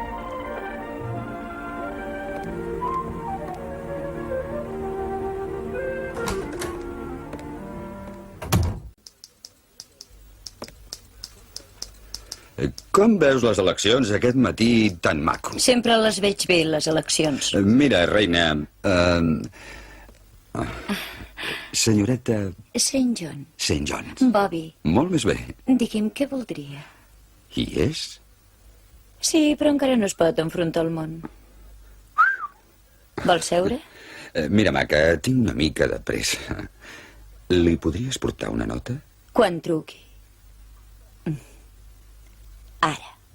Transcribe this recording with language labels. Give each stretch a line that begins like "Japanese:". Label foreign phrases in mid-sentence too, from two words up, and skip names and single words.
Catalan: Com veus les eleccions aquest matí tan maco? Sempre les veig bé, les eleccions. Mira, reina... senyoreta St. John. St. John. Bobby, Molt més bé. digui'm què voldria. Hi és? Sí, però encara no es pot enfrontar al món. Vols seure? Mira, maca, tinc una mica de pressa. Li podries portar una nota? Quan truqui. Ara.